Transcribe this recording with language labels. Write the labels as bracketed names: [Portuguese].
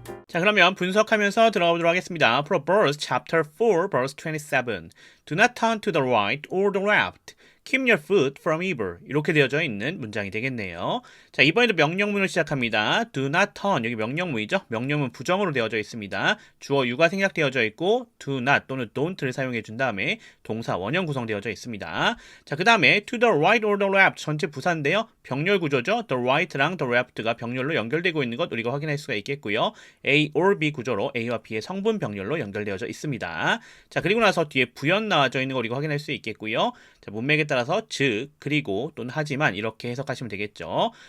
[Korean] 자, 그러면 분석하면서 들어가 보도록 하겠습니다. [English] Proverbs chapter 4 verse 27. Do not turn to the right or the left. Keep your foot from evil. [Korean] 이렇게 되어져 있는 문장이 되겠네요. 자, 이번에도 명령문을 시작합니다. [English] Do not turn. 여기 명령문이죠. [Korean] 명령문 부정으로 되어져 있습니다. 주어 유가 생략되어져 있고 do not 또는 don't를 사용해 준 다음에 동사 원형 구성되어져 있습니다. 자, 그 다음에 [English] to the right or the left [Korean] 전체 부사인데요. 병렬 구조죠. The right랑 the left가 병렬로 연결되고 있는 것 우리가 확인할 수가 있겠고요. A or B 구조로 A와 B의 성분 병렬로 연결되어져 있습니다. 자, 그리고 나서 뒤에 부연 나와져 있는 거 우리가 확인할 수 있겠고요. 자, 문맥에 따라서 즉, 그리고 또는 하지만 이렇게 해석하시면 되겠죠.